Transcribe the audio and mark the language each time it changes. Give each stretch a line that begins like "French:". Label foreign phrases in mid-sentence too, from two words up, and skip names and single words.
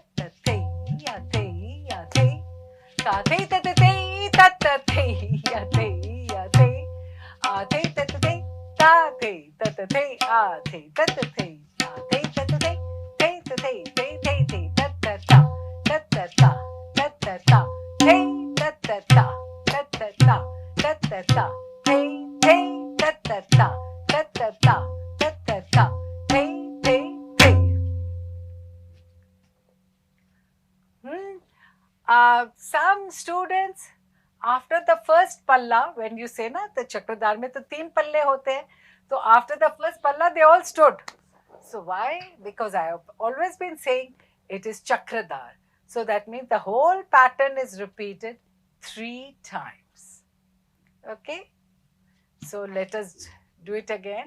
English: ta te ya te ya te, ta te ta ta te, ta ta te ya te ya te, a te ta ta te, ta te ta ta te, a te ta ta te, ta te ta ta te, te ta te te ta ta ta, ta ta ta, ta ta ta, te ta ta ta, ta ta ta, ta ta ta, te ta ta ta, ta ta ta, ta ta ta, te. Some students, after the first palla, when you say na the
Hindi: चक्रधर में तो 3 पल्ले होते हैं,
English: so after the first palla they all stood. So why? Because I have always been saying it is chakradhar. So that means the whole pattern is repeated 3 times. Okay? So let us do it again.